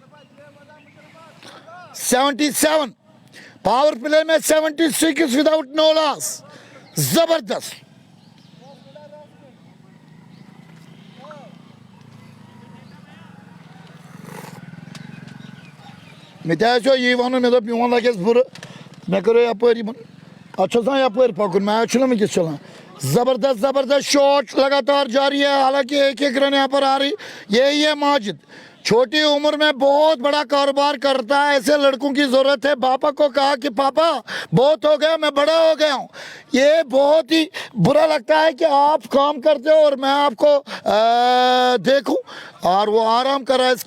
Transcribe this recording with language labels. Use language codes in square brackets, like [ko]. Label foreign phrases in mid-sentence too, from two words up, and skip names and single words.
[hi] 77 [en] power play [hi] में 76 [en] without no loss, [hi] जबरदस्त। [ks] मिथ्या ये वन मे दोप मीन लगे बुर मे करो यपरी अच्छा यपरी पकुन मैच ना वस चलान। [hi] जबरदस्त जबरदस्त शॉट लगातार जारी है। हालांकि एक रन यहाँ पर आ रही। यही है माजिद, छोटी उम्र में बहुत बड़ा कारोबार करता है, ऐसे लड़कों की जरूरत है। पापा को कहा कि पापा बहुत हो गया, मैं बड़ा हो गया हूँ। ये बहुत ही बुरा लगता है कि आप काम करते हो और मैं आपको देखूं, और वो आराम कर रहा है।